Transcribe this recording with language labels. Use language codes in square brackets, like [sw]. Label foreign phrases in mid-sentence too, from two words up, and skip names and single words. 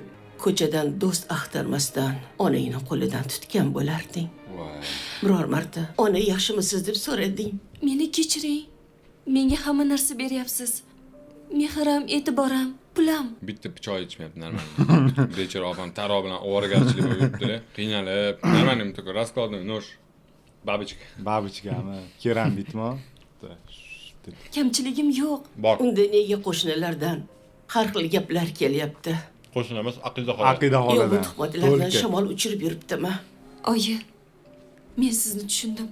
[uz] ko'chadan do'st axtarmasdan onangni qo'lidan tutgan bo'larding. Voy. Biror marta ona yaxshimisiz deb so'rading. Meni kechiring. Menga hamma narsa beryapsiz. Mehrim, e'tiborim, pulim. Bitta choy ichmayapti normal. Bechora opam taro bilan ovoragarchilik bo'lib yuribdi-da. [ru] Qiynalib, normalniy такой раскладной нож. [uz] Babichka. Babichkami? Kerambitmi? Kamchiligim yo'q. Bor. Unda nega qo'shnilardan har xil gaplar kelyapti? Qo'shnilar emas, aqida xola. Aqida Yo'q, bu holidan. tuhmatlardan shamol uchirib yuribdimi? Oyi, men sizni tushundim.